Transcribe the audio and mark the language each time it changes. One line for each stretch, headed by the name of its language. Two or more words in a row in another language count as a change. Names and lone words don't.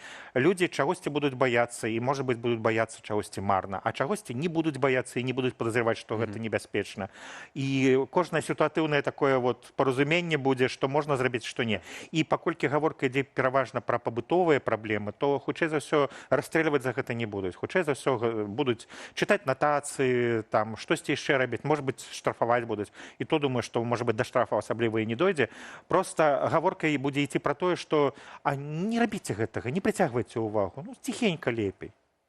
Belarusian: Людзі чагосьці будуць баяцца і, можа быць, будуць баяцца чагосьці марна, а чагосьці не будуць баяцца і не будуць падазраваць, што гэта небяспечна. І кожнае сітуатыўнае
Russian: такое вот
Belarusian: паразуменне будзе, што можна зрабіць, што не. І паколькі гаворка ідзе пераважна пра пабытовыя праблемы, то хутчэй за ўсё расстрэльваць за гэта не будуць. Хутчэй за ўсё будуць чытаць натацыі, там штосьці яшчэ рабіць,
Russian: может быть,
Belarusian: штрафаваць будуць. І то думаю, што,
Russian: может быть,
Belarusian: да штрафа асабліва і не дойдзе. Просто гаворка будзе ісці пра тое, што не рабіце гэтага, не прыцягвайце ўвагу. Ну, ціхенька лепей.